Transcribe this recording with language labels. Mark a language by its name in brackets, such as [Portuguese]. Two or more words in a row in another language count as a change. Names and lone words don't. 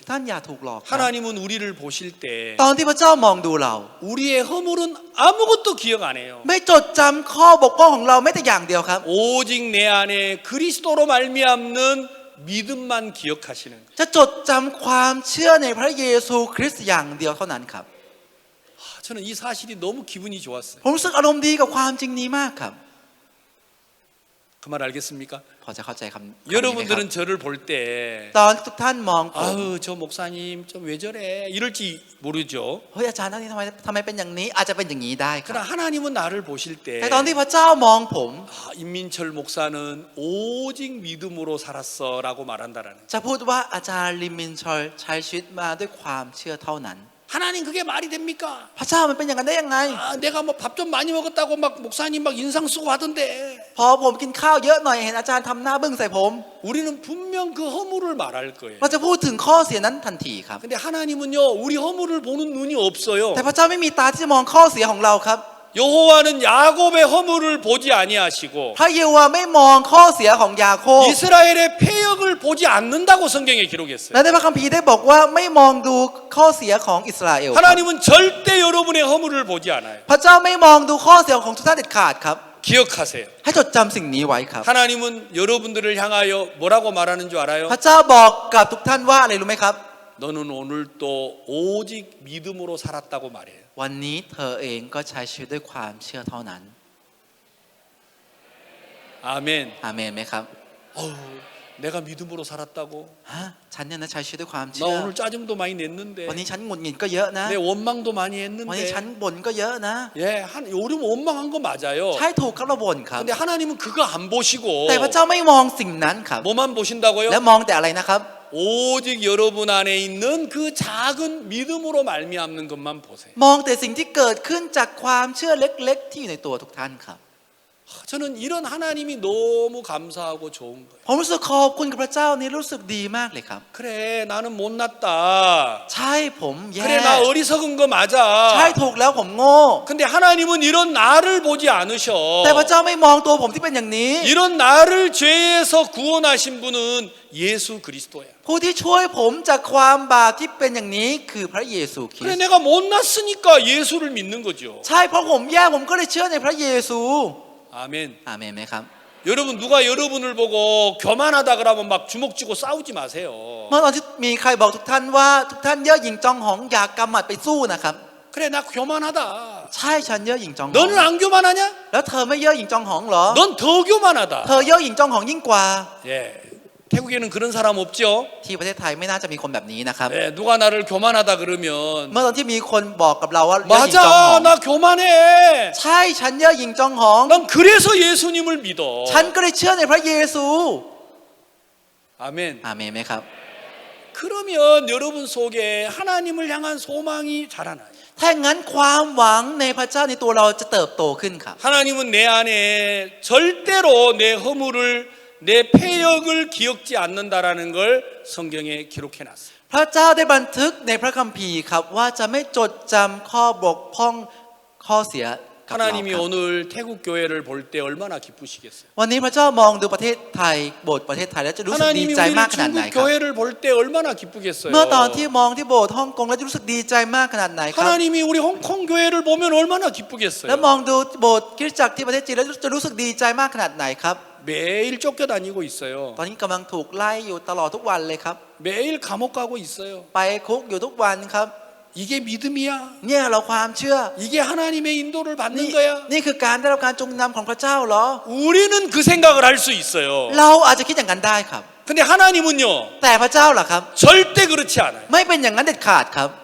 [Thai] ท่านอย่าถูกหลอกครับ [Korean] 하나님은 우리를 보실 때 [Thai] ตอนที่พระเจ้ามองดูเรา [Korean] 우리의 허물은 아무것도 기억 안 해요. [Thai] ไม่จดจำข้อบกพร่องของเราแม้แต่อย่างเดียวครับ [Korean] 오직 내 안에 그리스도로 말미암는 믿음만 기억하시는. [Thai] จะจดจำความเชื่อในพระเยซูคริสต์อย่างเดียวเท่านั้นครับ [Korean] 저는 이 사실이 너무 기분이 좋았어요. [Thai] ผมรู้สึกอารมณ์ดีกับความจริงนี้มากครับ [Korean] 그 말 알겠습니까? [Thai] พอจะเข้าใจคำนี้ไหมครับ [Korean] 여러분들은 저를 볼 때 [Thai] ตอนทุกท่านมองผม [Korean] 아유, 저 목사님 좀 왜 저래 이럴지 모르죠. [Thai] เฮ้ยอาจารย์ท่านนี้ทำไมเป็นอย่างนี้อาจจะเป็นอย่างนี้ได้ครับ [Korean] 그러나 하나님은 나를 보실 때 [Thai] แต่ตอนที่พระเจ้ามองผม [Korean] 임민철 목사는 오직 믿음으로 살았어라고 말한다라는. [Thai] จะพูดว่าอาจารย์ลิมมินชอลใช้ชีวิตมาด้วยความเชื่อเท่านั้น [Korean] 하나님 그게 말이 됩니까? [Thai] พระเจ้ามันเป็นอย่างนั้นได้ยังไง [Korean] 내가 뭐 밥 좀 많이 먹었다고 막 목사님 막 인상 쓰고 하던데. [Thai] พอผมกินข้าวเยอะหน่อยเห็นอาจารย์ทำหน้าบึ้งใส่ผม [Korean] 우리는 분명 그 허물을 말할 거예요. [Thai] เราจะพูดถึงข้อเสียนั้นทันทีครับ [Korean] 근데 하나님은요, 우리 허물을 보는 눈이 없어요. [Thai] แต่พระเจ้าไม่มีตาที่จะมองข้อเสียของเราครับ [Korean] 여호와는 야곱의 허물을 보지 아니하시고 [Thai] พระเยโฮวาห์ไม่มองข้อเสียของยาโคบ [Korean] 이스라엘의 패역을 보지 않는다고 성경에 기록했어요. [Thai] และในพระคัมภีร์ได้บอกว่าไม่มองดูข้อเสียของอิสราเอลครับ [Korean] 하나님은 절대 여러분의 허물을 보지 않아요. [Thai] พระเจ้าไม่มองดูข้อเสียของทุกท่านเด็ดขาดครับ [Korean] 기억하세요. [Thai] ให้จดจำสิ่งนี้ไว้ครับ [Korean] 하나님은 여러분들을 향하여 뭐라고 말하는 줄 알아요? [Thai] พระเจ้าบอกกับทุกท่านว่าอะไรรู้ไหมครับ [Korean] 너는 오늘 또 오직 믿음으로 살았다고 말해요. [Thai] วันนี้เธอเองก็ใช้ชีวิตด้วยความเชื่อเท่านั้น [Korean] 아멘. [Thai] อาเมนไหมครับ [Korean] 어우, 내가 믿음으로 살았다고? [Thai] ฮะฉันเนี่ยนะใช้ชีวิตด้วยความ [Korean] 나 [Thai] เชื่อ [Korean] 오늘 짜증도 많이 냈는데. [Thai] วันนี้ฉันหงุดหงิดก็เยอะนะ [Korean] 내 원망도 많이 [Thai] วันนี้ฉัน [Korean] 했는데. [Thai] บ่นก็เยอะนะ [Korean] 예, 우리는 원망한 거 맞아요. [Thai] ใช่ถูกครับเราบ่นครับ [Korean] 근데 하나님은 그거 안 보시고 [Thai] แต่พระเจ้าไม่มองสิ่งนั้นครับ [Korean] 뭐만 보신다고요? [Thai] และมองแต่อะไรนะครับ [Korean] 오직 여러분 안에 있는 그 작은 믿음으로 말미암는 것만 보세요. [Thai] มองแต่สิ่งที่เกิดขึ้นจากความเชื่อเล็กๆที่อยู่ในตัวทุกท่านครับ [Korean] 저는 이런 하나님이 너무 감사하고 좋은 거예요. [Thai] ผมรู้สึกขอบคุณกับพระเจ้านี้รู้สึกดีมากเลยครับ [Korean] 그래, 나는 못났다. [Thai] ใช่ผมแย่ [Korean] 그래, 나 어리석은 거 [Thai] ใช่ [Korean] 맞아. [Thai] ถูกแล้วผมโง่ [Korean] 근데 하나님은 이런 나를 보지 않으셔. [Thai] แต่พระเจ้าไม่มองตัวผมที่เป็นอย่างนี้ [Korean] 이런 나를 죄에서 구원하신 분은 예수 그리스도야. [Thai] ผู้ที่ช่วยผมจากความบาปที่เป็นอย่างนี้คือพระเยซูคริส [Korean] 그래, [Thai] ต์ [Korean] 내가 못났으니까 예수를 믿는 거죠. [Thai] ใช่เพราะผมแย่ผมก็เลยเชื่อในพระเยซู [Korean] 아멘. [Thai] อาเมนไหมครับ [Korean] 여러분 누가 여러분을 보고 교만하다 그러면 막 주먹 쥐고 싸우지 마세요. [Thai] เมื่อตอนที่มีใครบอกทุกท่านว่าทุกท่านเย่อหยิ่งจองหองอย่ากำหมัดไปสู้นะครับ [Korean] 그래 나 교만하다. [Thai] ใช่ฉันเย่อหยิ่งจองหอง [Korean] 너는 안 교만하냐? [Thai] แล้วเธอไม่เย่อหยิ่งจองหองเหรอ [Korean] 넌 더 교만하다. [Thai] เธอเย่อหยิ่งจองหองยิ่งกว่า [Korean] 예, 태국에는 그런 사람 없죠? [Thai] ที่ประเทศไทยไม่น่าจะมีคนแบบนี้นะครับ [Korean] 예, 누가 나를 교만하다 그러면 [Thai] เมื่อตอนที่มีคนบอกกับเราว่าเย่อหยิ่งจองหอง [Korean] 맞아 나 교만해. [Thai] ใช่ฉันเย่อหยิ่งจองหอง [Korean] 난 그래서 예수님을 믿어. [Thai] ฉันก็เลยเชื่อในพระเยซู [Korean] 아멘. [Thai] อาเมนไหมครับ [Korean] 그러면 여러분 속에 하나님을 향한 소망이 자라나요. [Thai] ถ้างั้นความหวังในพระเจ้าในตัวเราจะเติบโตขึ้นครับ [Korean] 하나님은 내 안에 절대로 내 허물을 내 패역을 기억지 않는다라는 걸 성경에 기록해 놨어요. [Thai] พระเจ้าได้บันทึกในพระคัมภีร์ครับว่าจะไม่จดจำข้อบกพร่องข้อเสียกับเรา [Korean] 하나님이 [Thai] ครับ [Korean] 오늘 태국 교회를 볼 때 얼마나 기쁘시겠어요. [Thai] วันนี้พระเจ้ามองดูประเทศไทยโบสถ์ประเทศไทยแล้วจะรู้สึกดี [Korean] 하나님이 [Thai] ใจมาก [Korean] 우리 [Thai] ขนาดไหน [Korean] 중국 [Thai] ครับ [Korean] 교회를 볼 때 얼마나 기쁘겠어요. [Thai] เมื่อตอนที่มองที่โบสถ์ฮ่องกงแล้วจะรู้สึกดีใจมากขนาดไหนครับ [Korean] 하나님이 우리 홍콩 교회를 보면 얼마나 [Thai] แล้ว [Korean] 기쁘겠어요. [Thai] มองดูโบสถ์คริสตจักรที่ประเทศจีนแล้วจะรู้สึกดีใจมากขนาดไหนครับ [Korean] 매일 쫓겨다니고 있어요. [Thai] ตอนนี้กำลังถูกไล่อยู่ตลอดทุกวันเลยครับ [Korean] 매일 감옥 가고 있어요. [Thai] ไปคุกอยู่ทุกวันครับ [Korean] 이게 믿음이야. [Thai] เนี่ยเราความเชื่อ [Korean] 이게 하나님의 인도를 [Thai] นี่ [Korean] 받는 거야. [Thai] นี่คือการได้รับการจงนำของพระเจ้าเหรอ [Korean] 우리는 그 생각을 할 수 있어요. [Thai] เราอาจจะคิดอย่างนั้นได้ครับ [Korean] 근데 하나님은요 [Thai] แต่พระเจ้าล่ะครับ [Korean] 절대 그렇지 않아요. [Thai] ไม่เป็นอย่างนั้นเด็ดขาดครับ